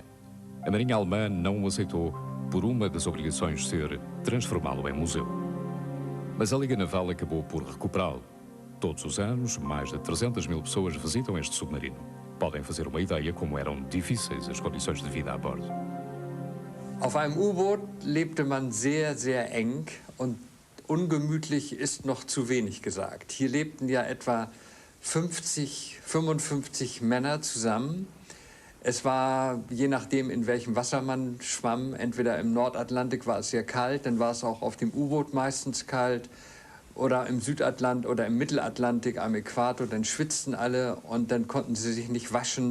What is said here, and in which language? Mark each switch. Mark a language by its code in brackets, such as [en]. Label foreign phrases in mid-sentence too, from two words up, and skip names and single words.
[pt] A Marinha alemã não o aceitou por uma das obrigações ser transformá-lo em museu. Mas a Liga Naval acabou por recuperá-lo. Todos os anos, mais de 300 mil pessoas visitam este submarino. Podem fazer uma ideia como eram difíceis as condições de vida a bordo. [de] Auf einem U-Boot lebte man sehr, sehr eng und ungemütlich ist noch zu wenig gesagt. Hier lebten ja etwa 50, 55 Männer zusammen. Es war, je nachdem, in welchem Wasser man schwamm, entweder im Nordatlantik war es sehr kalt, dann war es auch auf dem U-Boot meistens kalt, oder im Südatlantik oder im Mittelatlantik am Äquator, dann schwitzten alle und dann konnten sie sich nicht waschen.